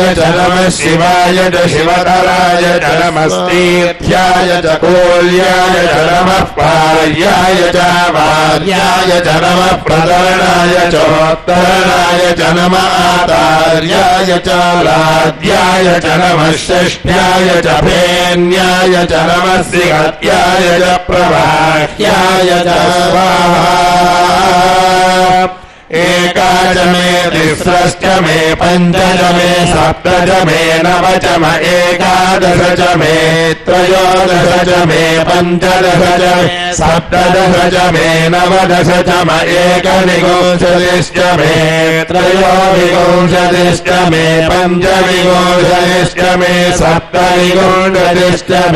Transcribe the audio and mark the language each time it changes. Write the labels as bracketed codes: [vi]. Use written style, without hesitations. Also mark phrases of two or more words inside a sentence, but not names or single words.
[sa] చ నమః శివాయ చ శివతరాయ చ నమస్తే ధ్యాయ చ కూల్యాయ చ నమః పార్యాయ చ వార్యాయ చ నమః ప్రదరణాయ చోత్తరణాయ చ నమః ఆతార్యాయ చ లాద్యాయ చ నమః షష్ఠ్యాయ చ భేన్యాయ చ నమః సిగత్యాయ చ ప్రవాహ్యాయ చ స్వాహా. एकाच मे तिस्रश्च मे पञ्चच मे सप्तच मे नवच मे एकादश च मे त्रयोदश च मे पञ्चदश च मे सप्तदश च मे नवदश च मे एकविंशतिश्च मे त्रयोविंशतिश्च मे पञ्चविंशतिश्च मे सप्तविंशतिश्च मे